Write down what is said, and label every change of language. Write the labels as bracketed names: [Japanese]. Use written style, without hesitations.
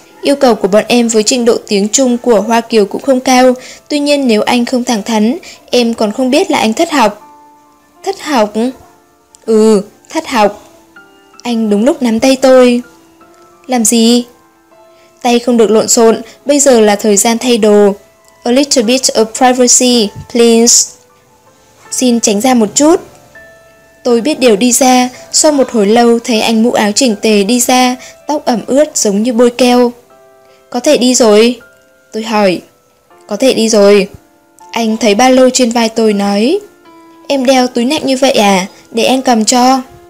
[Vietnamese] Yêu cầu của bọn em với trình độ tiếng Trung của Hoa Kiều cũng không cao, tuy nhiên nếu anh không thẳng thắn, em còn không biết là anh thất học. Thất học? Ừ, thất học. Anh đúng lúc nắm tay tôi. Làm gì? Tay không được lộn xộn, bây giờ là thời gian thay đồ. [English] A little bit of privacy, please. [Vietnamese] Xin tránh ra một chút. Tôi biết điều đi ra, sau một hồi lâu thấy anh mũ áo chỉnh tề đi ra, tóc ẩm ướt giống như bôi keo. Có thể đi rồi? Tôi hỏi. Có thể đi rồi. Anh thấy ba lô trên vai tôi nói. Em đeo túi nặng như vậy à? Để em cầm cho.